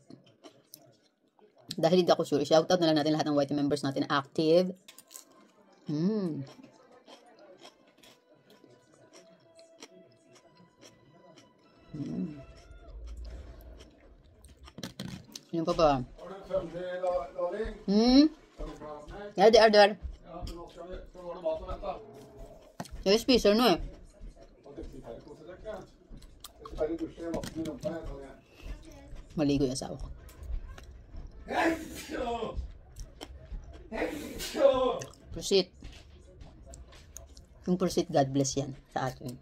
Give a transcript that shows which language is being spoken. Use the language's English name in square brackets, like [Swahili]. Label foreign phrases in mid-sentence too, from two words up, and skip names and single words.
[Filipino] Dahil hindi ako sure, [English] shout out [Filipino] na lang natin lahat ng [English] YT members [Filipino] natin active. Ano pa ba? [Swedish] Ja, det är där. Jag spiser nu. [Filipino] Maligo yung asawa ko. Proceed. Yung proceed, [English] God bless [Filipino] yan sa atin.